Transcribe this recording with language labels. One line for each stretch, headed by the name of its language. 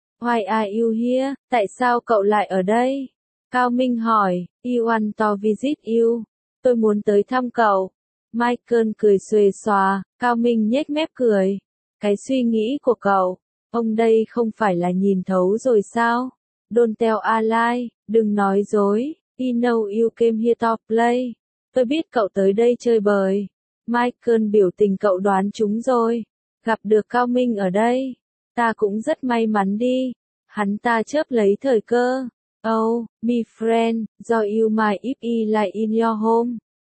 English: Why are you here,
Vietnamese: tại sao cậu lại ở đây? Cao Minh hỏi,
English: I want to visit you,
Vietnamese: tôi muốn tới thăm cậu. Michael cười xuề xòa, Cao Minh nhếch mép cười, cái suy nghĩ của cậu. Ông đây không phải là nhìn thấu rồi sao?
English: Don't tell a lie,
Vietnamese: đừng nói dối.
English: I know you came here to play.
Vietnamese: Tôi biết cậu tới đây chơi bời. Michael biểu tình cậu đoán chúng rồi. Gặp được Cao Minh ở đây. Ta cũng rất may mắn đi. Hắn ta chớp lấy thời cơ.
English: Oh, my friend, do you mind if I lie in your home?